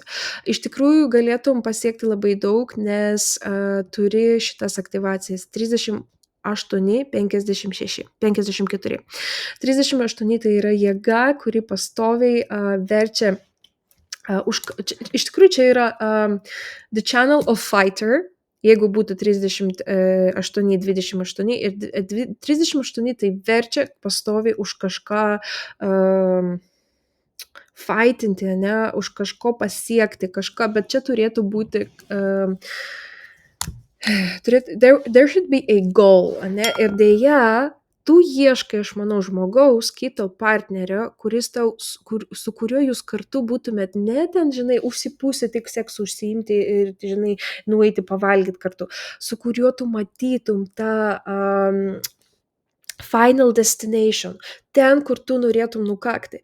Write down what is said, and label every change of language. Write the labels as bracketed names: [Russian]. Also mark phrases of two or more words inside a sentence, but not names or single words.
[Lithuanian] Iš tikrųjų galėtum pasiekti labai daug, nes turi šitas aktyvacijas 38, 56, 54. 38 tai yra jėga, kuri pastoviai verčia. Iš tikrųjų čia yra [English] the channel of fighter, [Lithuanian] jeigu būtų 38, 28 ir 38 tai verčia pastoviai už kažką fightinti, ne, už kažko pasiekti, kažką, bet čia turėtų būti [English] there should be a goal, [Lithuanian] ne, ir dėja tu ieškai, aš manau, žmogaus, kito partnerio, su kuriuo jūs kartu būtumėt ne ten, žinai, užsipūsę tik seksu užsiimti ir, žinai, nueiti pavalgyti kartu, su kuriuo tu matytum tą [English] final destination, [Lithuanian] ten, kur tu norėtum nukakti.